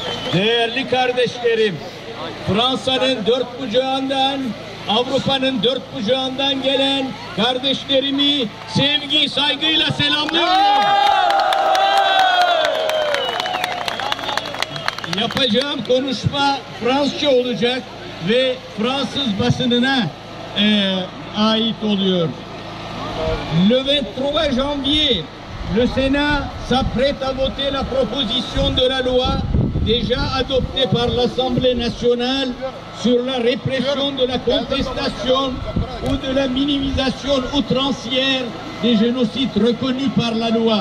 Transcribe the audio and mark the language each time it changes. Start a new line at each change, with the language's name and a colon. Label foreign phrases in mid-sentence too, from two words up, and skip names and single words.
Turkish: Değerli kardeşlerim, Fransa'nın dört bucağından, Avrupa'nın dört bucağından gelen kardeşlerimi sevgi, saygıyla selamlıyorum. Yapacağım konuşma Fransızca olacak ve Fransız basınına ait oluyor.
French: Le 23 janvier, le Sénat s'apprête à voter la proposition de la loi déjà adoptée par l'Assemblée nationale sur la répression de la contestation ou de la minimisation outrancière des génocides reconnus par la loi.